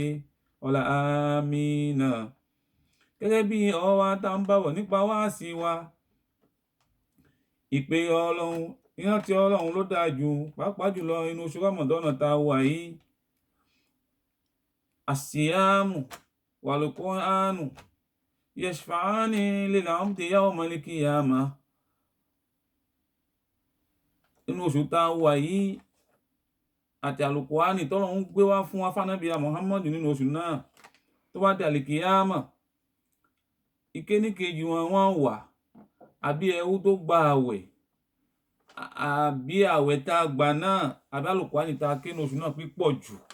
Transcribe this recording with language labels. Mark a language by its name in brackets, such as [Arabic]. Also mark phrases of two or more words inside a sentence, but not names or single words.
[Yoruba] Ọlá àmínà. Gẹ́gẹ́ bí ọ̀rọ̀ wa tá ń bábọ̀ nípa wáàsí wa, ìpè Ọlọ́run, ìrántí Ọlọ́run ló dáa jù, pàápàá jùlọ inú oṣù Ramadan tá wà yìí. [Arabic] الصيام والقرآن يشفعان للعبد يوم القيامة. [Yoruba] Inú oṣù tá wà yìí àti Al-Qur'ani tọ́lọ́run gbé wá fún wa fànábì Muhammadu nínú oṣù náà, tó bá di àlìkìyámà, ìkéníkejì wọn wà, àbí ẹrú tó gba àwẹ̀, àbí àwẹ̀ tá gbà náà, àbí Al-Qur'ani tá ké ní oṣù náà pípọ̀ jù.